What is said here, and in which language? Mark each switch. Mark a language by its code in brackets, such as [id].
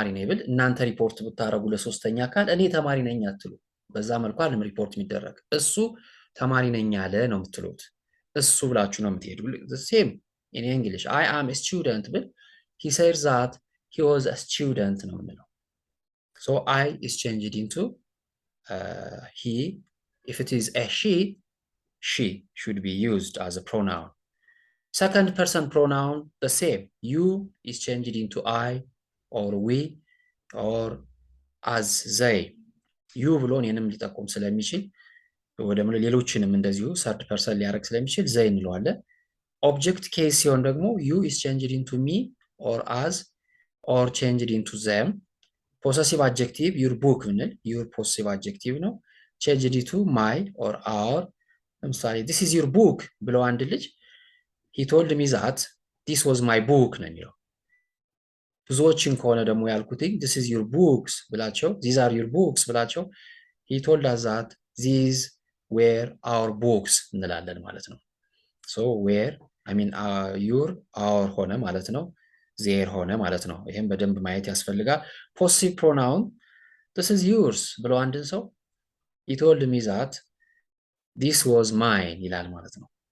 [am] ብል እናንተ ሪፖርት ብታረጉ ለሶስተኛ አካል እኔ ተማሪ ነኝ አትሉ። በዛ መልኩ አለም ሪፖርት የሚደረግ እሱ ተማሪ ነኝ ያለ ነው የምትሉት። እሱ ብላችሁ ነው የምትሄዱ። [en] ሴም ኢን እንግሊሽ I am a student [am] ብል [en] he said that he was a student [am] ነው የምንለው። [en] so I is changed into he. if it is a she should be used as a pronoun. second person pronoun the same. you is changed into I or we or as they. [am] you ብሎ እኔንም ሊጠቁም ስለሚችል ወደ ሌሎችንም እንደዚሁ ሰርድ ፐርሰን ሊያደርግ ስለሚችል they እንለዋለን። ኦብጀክት ኬዝ ሲሆን ደግሞ [en] you is changed into me or as or changed into them. possessive adjective your book ብንል your possessive adjective ነው changed into my or our። ለምሳሌ this is your book [am] ብለው አንድ ልጅ [en] he told me that this was my book ነው የሚለው። ብዙዎችን ከሆነ ደግሞ ያልኩት this is your books ብላቸው these are your books ብላቸው he told us that these were our books [am] እንላለን ማለት ነው። [en] so were I mean your our ሆነ ማለት ነው their ሆነ ማለት ነው። [am] ይሄን በደንብ ማየት ያስፈልጋል። [en] possessive pronoun this is yours ብሎ አንድን ሰው he told me that this was mine ይላል ማለት ነው።